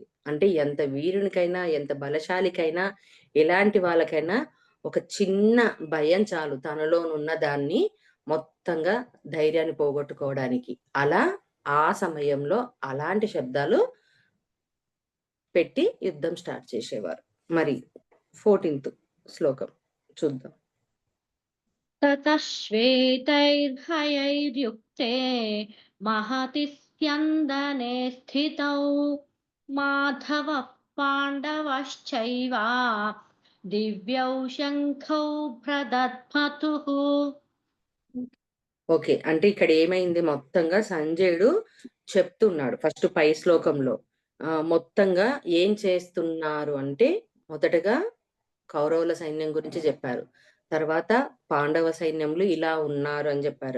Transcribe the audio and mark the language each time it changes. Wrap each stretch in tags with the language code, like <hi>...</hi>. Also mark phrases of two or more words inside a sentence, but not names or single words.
<te>అంటే ఎంత వీరునికైనా, ఎంత బలశాలికైనా, ఎలాంటి వాళ్ళకైనా ఒక చిన్న భయం చాలు తనలోనున్న దాన్ని మొత్తంగా ధైర్యాన్ని పోగొట్టుకోవడానికి. అలా ఆ సమయంలో అలాంటి శబ్దాలు పెట్టి యుద్ధం స్టార్ట్ చేసేవారు. మరి 14థ్ శ్లోకం చూద్దాం.</te> <sa>ततः श्वेतैर्हयैर्युक्ते महति स्यन्दने स्थितौ माधवः पाण्डवश्चैव दिव्यौ शङ्खौ प्रदध्मतुः.</sa> <te>ఓకే. అంటే ఇక్కడ ఏమైంది మొత్తంగా సంజయుడు చెప్తున్నాడు. ఫస్ట్ పై శ్లోకంలో. మొత్తంగా ఏం చేస్తున్నారు అంటే మొదటగా కౌరవుల సైన్యం గురించి జెప్పారు. తర్వాత పాండవ సైన్యంలో ఇలా ఉన్నారు అని జెప్పారు.</te>